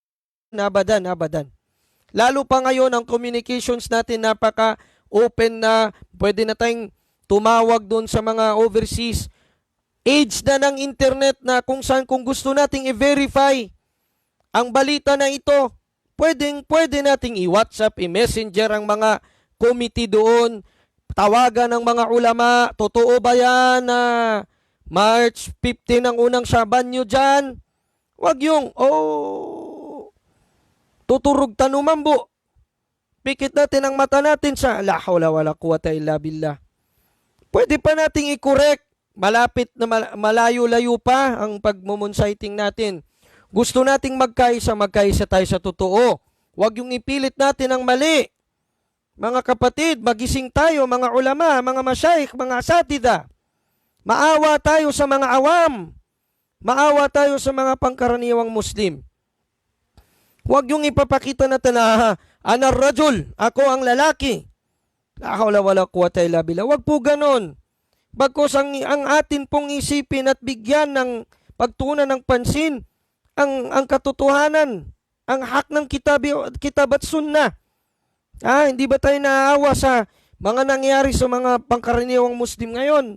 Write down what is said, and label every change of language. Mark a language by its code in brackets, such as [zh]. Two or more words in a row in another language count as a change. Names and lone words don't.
[tl] Lalo pa ngayon ang communications natin napaka-open na pwede na tayong tumawag doon sa mga overseas. Age na ng internet na kung gusto nating i-verify ang balita na ito, pwede nating i-WhatsApp, i-messenger ang mga committee doon, tawagan ng mga ulama, totoo ba yan na March 15 ang unang Shaban nyo dyan? Wag yung, tuturog tanumambo. Pikit natin ang mata natin sa [ar] لا حول ولا قوة إلا بالله. [tl] Pwede pa nating i-correct. Malapit na malayo-layo pa ang pagmumunsighting natin. Gusto nating magkaisa tayo sa totoo. Huwag yung ipilit natin ang mali. Mga kapatid, magising tayo, mga ulama, mga masyayikh, mga asatida. Maawa tayo sa mga awam. Maawa tayo sa mga pangkaraniwang Muslim. Huwag yung ipapakita natin na [ar] أنا الرجل, [tl] ako ang lalaki. [ar] لا حول ولا قوة إلا بالله. [tl] Huwag po ganon. Bagkus ang atin pong isipin at bigyan ng pagtuunan ng pansin ang katotohanan, ang hak ng kitab at sunnah. Hindi ba tayo naaawa sa mga nangyari sa mga pangkaraniwang Muslim ngayon?